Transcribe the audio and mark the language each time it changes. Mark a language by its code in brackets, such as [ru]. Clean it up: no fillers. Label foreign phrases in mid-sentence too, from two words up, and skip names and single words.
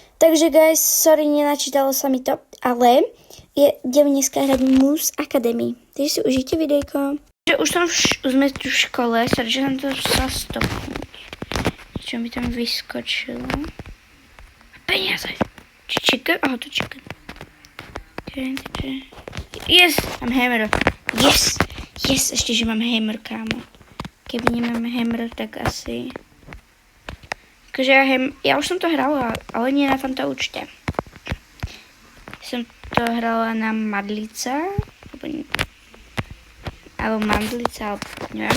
[sk] Takže guys, sorry, nenačítalo sa mi to, ale idem dneska hrať Moose Academy. Takže si užijte videjko. Už sme tu v škole, sorry, že som to chcela stopnúť. Čo mi tam vyskočilo? Peniaze. Chicken? Aha, to chicken. Yes, mám hammer. Yes, ešte, že mám hammer, kámo. Keby nemám hammer, tak asi... Takže ja už som to hrala, ale nie na tomto účte. Som to hrala na Madlica, alebo Mandlica, alebo neviem.